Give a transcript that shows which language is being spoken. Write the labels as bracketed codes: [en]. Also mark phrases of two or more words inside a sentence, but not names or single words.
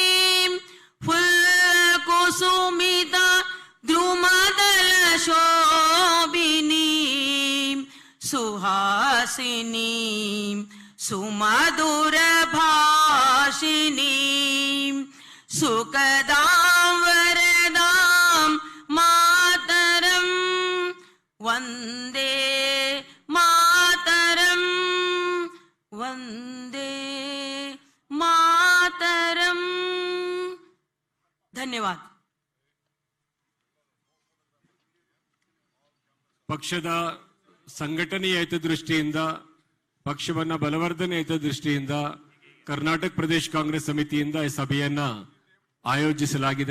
[sa] फुल्कुसुमिता द्रुमदल शोभिनी सुहासिनी सुमधुर भाषिनी सुखदां वरदां मातरं, वंदे मातरं, वंदे मातरं। [hi] धन्यवाद। [kn] ಪಕ್ಷದ ಸಂಘಟನೆಯ ಹಿತದೃಷ್ಟಿಯಿಂದ, ಪಕ್ಷವನ್ನ ಬಲವರ್ಧನೆ ಹಿತದೃಷ್ಟಿಯಿಂದ ಕರ್ನಾಟಕ ಪ್ರದೇಶ ಕಾಂಗ್ರೆಸ್ ಸಮಿತಿಯಿಂದ ಈ ಸಭೆಯನ್ನ ಆಯೋಜಿಸಲಾಗಿದೆ.